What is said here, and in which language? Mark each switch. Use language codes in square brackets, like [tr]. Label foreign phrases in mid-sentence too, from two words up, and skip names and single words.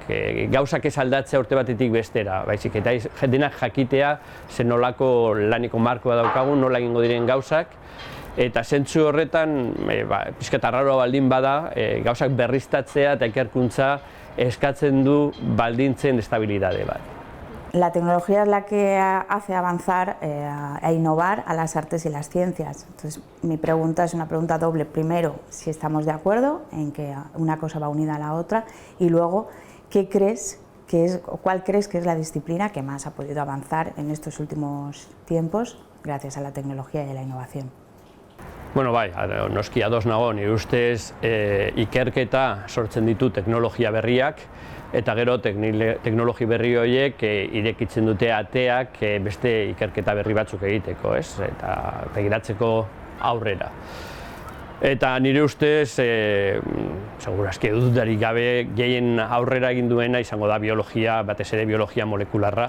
[eu] Gauzak ez aldatzea urte batetik bestera, baizik, eta denak jakitea zer nolako laneko markoa daukagun, nola egingo diren gauzak, eta zentzu horretan, pixkat arraroa baldin bada, gauzak berriztatzea eta ikerkuntza eskatzen du baldintzen estabilidade bat. [es] La tecnología es la que hace avanzar e innovar a las artes y las ciencias. Entonces, mi pregunta es una pregunta doble. Primero, si estamos de acuerdo en que una cosa va unida a la otra, y luego, ¿cuál crees que es la disciplina que más ha podido avanzar en estos últimos tiempos gracias a la tecnología y a la innovación? [eu] Noski ados nago, nire ustez ikerketa sortzen ditu teknologia berriak, eta gero teknologi berri horiek irekitzen dute ateak beste ikerketa berri batzuk egiteko, ez? Eta begiratzeko aurrera. Eta nire ustez, segurazki dudarik gabe, gehien aurrera egin duena izango da biologia, batez ere biologia molekularra.